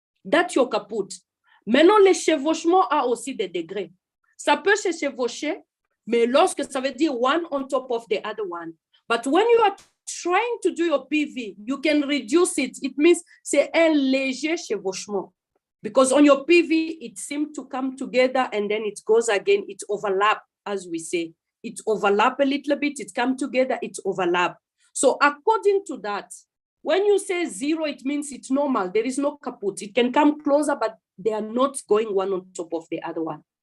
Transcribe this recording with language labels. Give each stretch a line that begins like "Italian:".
English: That's your caput.
French: Maintenant, le chevauchement a aussi des degrés. Ça peut se chevaucher, mais lorsque ça veut dire
English: one on top of the other one. But when you are trying to do your PV, you can reduce it. It means
French: c'est un léger chevauchement.
English: Because on your PV, it seems to come together and then it goes again, it overlap, as we say. It overlap a little bit, it come together, it overlap. So according to that, when you say 0, it means it's normal. There is no caput. It can come closer, but they are not going one on top of the other one.